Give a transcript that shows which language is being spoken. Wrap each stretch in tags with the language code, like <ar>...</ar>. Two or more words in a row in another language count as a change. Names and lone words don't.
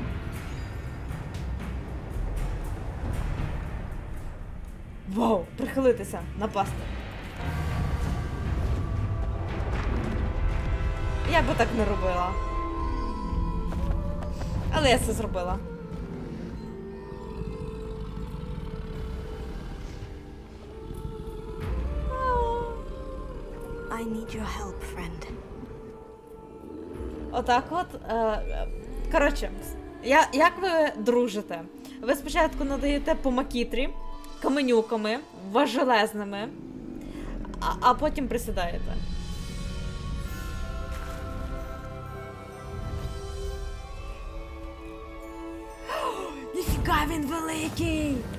<uk>Вау, прихилитися, напасти. Я би так не робила. Але я це зробила.</uk> <en>I need your help, friend.</en> <uk>Отак от. Коротше, як ви дружите? Ви спочатку надаєте по макітрі, каменюками, важелезними, а потім присідаєте. Ніфіга, він великий!</uk>